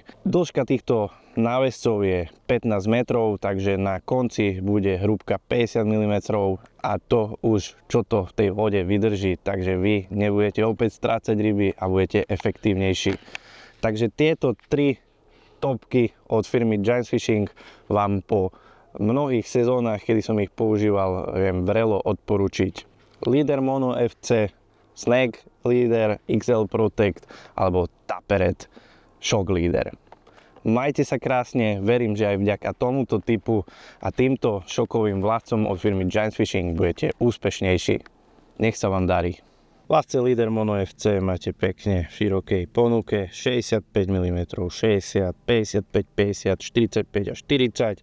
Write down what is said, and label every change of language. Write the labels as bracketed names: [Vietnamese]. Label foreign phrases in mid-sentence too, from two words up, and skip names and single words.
[Slovak] Dĺžka týchto náväzcov je 15 metrov, takže na konci bude hrúbka 50 mm a to už čo to v tej vode vydrží, takže vy nebudete opäť strácať ryby a budete efektívnejší. Takže tieto tri topky od firmy Giant Fishing vám po mnohých sezónach, kedy som ich používal, viem vrelo odporučiť. Leader Mono FC, Snag Leader XL Protect alebo Taperet Shock Leader. Majte sa krásne, verím, že aj vďaka tomuto typu a týmto šokovým vlascom od firmy Giant Fishing budete úspešnejší. Nech sa vám darí. Vlasce Leader Mono FC máte pekne v širokej ponuke 65 mm, 60, 55, 50, 45 a 40.